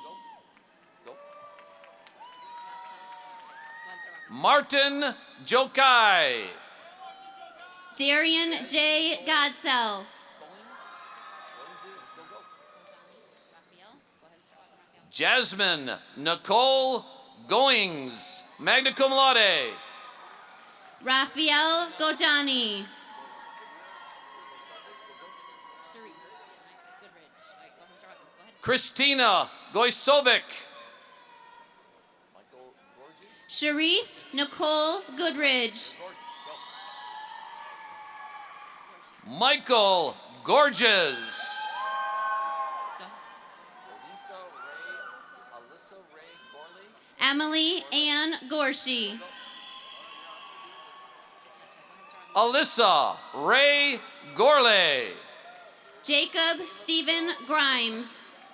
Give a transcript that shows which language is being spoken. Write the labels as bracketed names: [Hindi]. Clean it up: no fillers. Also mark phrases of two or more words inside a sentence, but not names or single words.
[English] Martin Jokai. Darian J. Godsell. Jasmine Nicole Goings, [Latin] magna cum laude. [English] Raphael Gojani. Christina Goisovic. Charisse Nicole Goodridge. Michael Gorges. Emily Ann Gorshi. Alyssa Ray Gorley. Jacob Stephen Grimes.